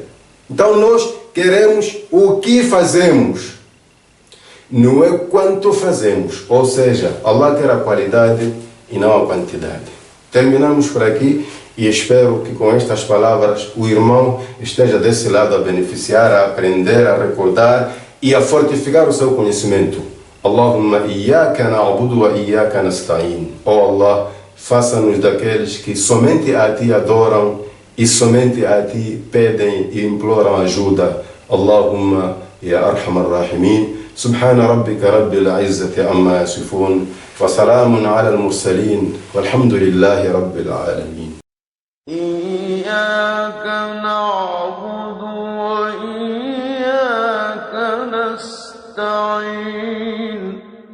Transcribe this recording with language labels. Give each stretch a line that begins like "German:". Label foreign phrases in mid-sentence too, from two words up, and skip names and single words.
Portuguese: Então nós queremos o que fazemos, não é quanto fazemos. Ou seja, Allah quer a qualidade e não a quantidade. Terminamos por aqui e espero que com estas palavras o irmão esteja desse lado a beneficiar, a aprender, a recordar e a fortificar o seu conhecimento.
Arabic: اللهم إياك نعبد وإياك نستعين.
Portuguese: Oh Allah, faça-nos daqueles que somente a Ti adoram e somente a Ti pedem e imploram ajuda.
Arabic: اللهم يا أرحم الراحمين سبحان ربك رب العزة عما يصفون. وسلام على المرسلين والحمد لله رب العالمين. إياك نعبد وإياك نستعين.